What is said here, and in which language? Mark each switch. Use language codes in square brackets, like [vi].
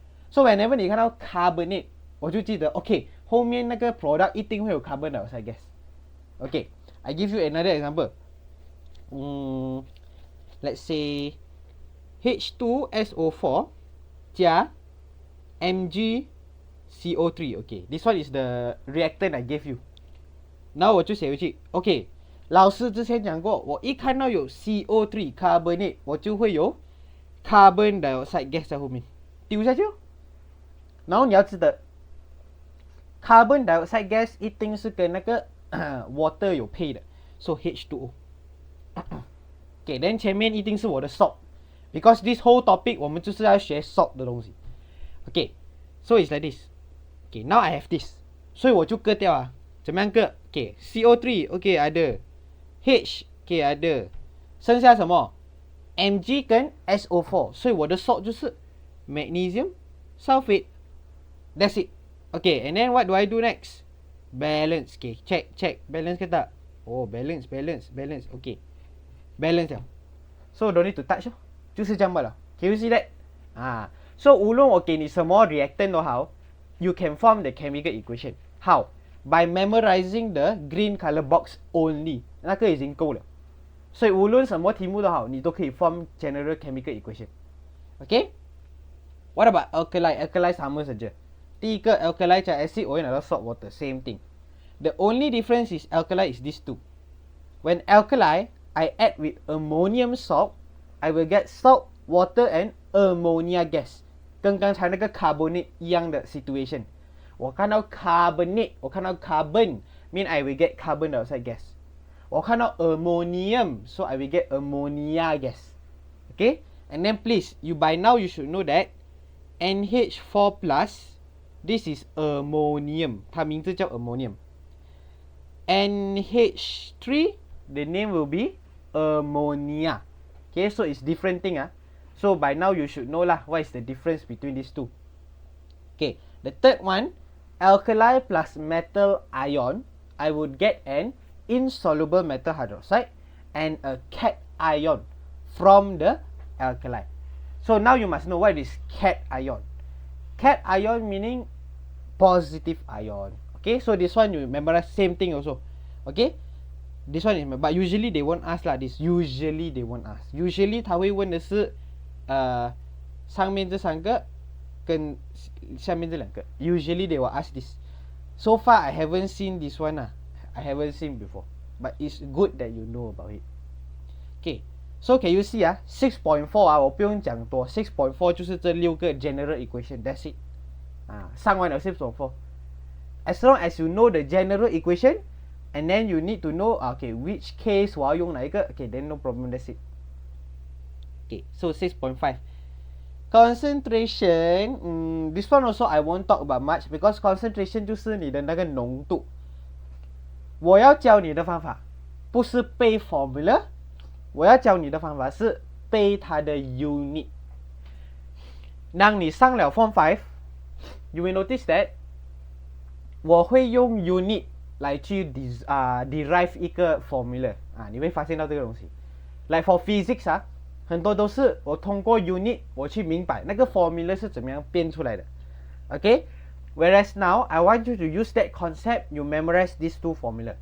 [zh] So whenever 你看到 carbonate， 我就记得 OK， 后面那个 product 一定会有 carbon dioxide gas。 [en] OK， I give you another example. Let's say H2SO4 加 MgCO3. Okay, this one is the reactant I gave you. [zh] 然后我就写回去 OK， 老师之前讲过，我一看到有 CO3 carbonate， 我就会有 carbon dioxide gas 在后面，丢下去哦。然后你要记得 carbon dioxide gas 一定是跟那个water 有配的， so H2O。 OK， then 前面一定是我的 salt， because this whole topic 我们就是要学 salt 的东西。 [en] OK， so it's like this. OK, now I have this， [zh] 所以我就割掉啊。怎么样割？ OK， CO3 OK ada， H OK ada， 剩下什么 Mg 跟 SO4， 所以我的 salt 就是 magnesium sulfate. That's it. [en] Okay, and then what do I do next? Balance. Okay, check balance ke tak? Oh, balance. Okay, balance 了。 So don't need to touch 就是这样罢了。 Can you see that? So 无论我给你什么 reactant 都好， you can form the chemical equation. How? By memorizing the green color box only，那个已经够了。 [zh] 所以无论什么题目都好，你都可以 form general chemical equation. [en] Okay? What about alkali? Alkali sama saja. 第一个 alkali 加 acid 我会拿到 salt water, same thing. The only difference is alkali is these two. When alkali, I add with ammonium salt, I will get salt, water and ammonia gas. [zh] 跟刚才那个 carbonate 一样的 situation. [en] 我看到 carbonate, 我看到 carbon, mean I will get carbon dioxide gas. 我看到 ammonium, so I will get ammonia gas. Okay? And then please, by now you should know that NH4 plus, this is ammonium. [zh] 它名字叫 ammonium. [en] NH3, the name will be ammonia. Okay, so it's different thing. So by now you should know lah what is the difference between these two. Okay, the third one, alkali plus metal ion, I would get an insoluble metal hydroxide and a cation from the alkali. So now you must know what is cation. Cation meaning positive ion. Okay, so this one you memorize same thing also. Okay, this one is, but usually they won't ask lah this. Usually they won't ask. [zh] Usually 他会问的是上面这三个跟下面这两个。 [en] Usually they will ask this. So far I haven't seen this one I haven't seen before. But it's good that you know about it. Okay, so can you see 6.4 我不用讲多， 6.4 就是这六个 general equation. [zh] That's it. 上完了 6.4. [en] As long as you know the general equation, and then you need to know okay which case 我要用哪一个 okay then no problem, that's it. Okay, so 6.5 concentration. This one also I won't talk about much because concentration 就是你的那个浓度。 [zh] 我要教你的方法不是背 formula， 我要教你的方法是背它的 unit。当你上了 form 5 you will notice that 我会用 unit 来去 derive 一个 formula 你会发现到这个东西。 Like for physics 很多都是我通过 unit 我去明白那个 formula 是怎么样变出来的。 [en] Okay? Whereas now I want you to use that concept, you memorize these two formula.